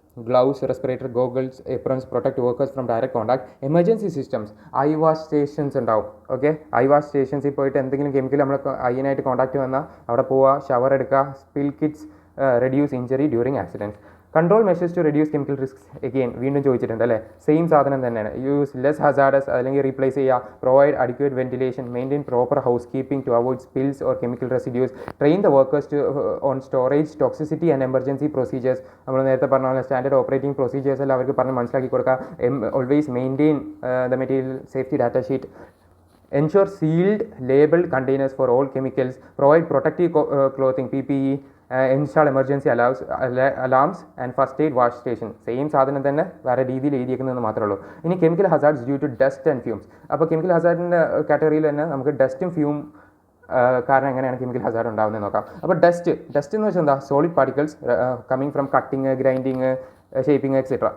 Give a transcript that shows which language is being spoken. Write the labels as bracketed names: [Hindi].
[English] gloves, respirator, goggles, aprons protect workers from direct contact. Emergency systems, eye wash stations [Malayalam] ഉണ്ടാവും. Okay, I wash സ്റ്റേഷൻസിൽ പോയിട്ട് എന്തെങ്കിലും chemical നമ്മൾ ഐനായിട്ട് contact വന്നാൽ അവിടെ പോവുക, ഷവർ എടുക്കുക. [English] Spill kits reduce injury during accidents. Control measures to reduce chemical risks. [Malayalam] Again വീണ്ടും ചോദിച്ചിട്ടുണ്ട് അല്ലേ, സെയിം സാധനം തന്നെയാണ്. [English] use less hazardous [Malayalam] അല്ലെങ്കിൽ റീപ്ലേസ് ചെയ്യുക. [English] Provide adequate ventilation. Maintain proper housekeeping to avoid spills or chemical residues. Train the workers to on storage, toxicity and emergency procedures. [Malayalam] നമ്മൾ നേരത്തെ പറഞ്ഞ പോലെ സ്റ്റാൻഡേർഡ് ഓപ്പറേറ്റിംഗ് പ്രൊസീജിയേഴ്സ് എല്ലാം അവർക്ക് പറഞ്ഞ് മനസ്സിലാക്കി കൊടുക്കുക. [English] Always maintain the material safety data sheet. Ensure sealed, labeled containers for all chemicals. Provide protective clothing, PPE. Install emergency alarms and first aid wash station. [Malayalam] Same സാധനം തന്നെ വേറെ രീതിയിൽ എഴുതിയേക്കുന്നതെന്ന് മാത്രമേ ഉള്ളൂ. ഇനി [English] Chemical hazards due to dust and fumes. [Malayalam] അപ്പോൾ chemical ഹസാർഡിൻ്റെ കാറ്റഗറിയിൽ തന്നെ നമുക്ക് ഡസ്റ്റും ഫ്യൂം കാരണം എങ്ങനെയാണ് കെമിക്കൽ ഹസാർഡ് ഉണ്ടാകുന്നത് നോക്കാം. അപ്പോൾ ഡസ്റ്റ് എന്ന് വെച്ചാൽ എന്താ, [English] Solid particles coming from cutting, grinding, shaping etcetera.